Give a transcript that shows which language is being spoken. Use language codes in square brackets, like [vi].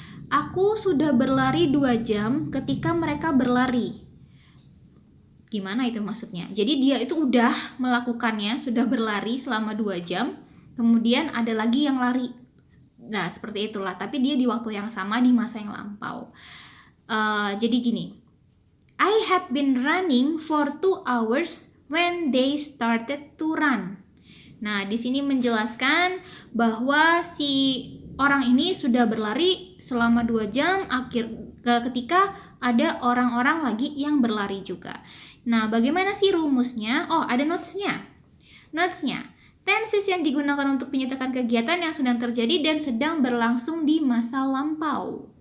[id] Aku sudah berlari 2 jam ketika mereka berlari. Gimana itu maksudnya? Jadi dia itu udah melakukannya, sudah berlari selama 2 jam, kemudian ada lagi yang lari. Nah, seperti itulah, tapi dia di waktu yang sama di masa yang lampau. Jadi gini, [en] I had been running for 2 hours when they started to run. [id] Nah, di sini menjelaskan bahwa si orang ini sudah berlari selama 2 jam ketika ada orang-orang lagi yang berlari juga. Nah, bagaimana sih rumusnya? Oh, ada notes-nya. Notes-nya, tenses yang digunakan untuk menyatakan kegiatan yang sedang terjadi dan sedang berlangsung di masa lampau.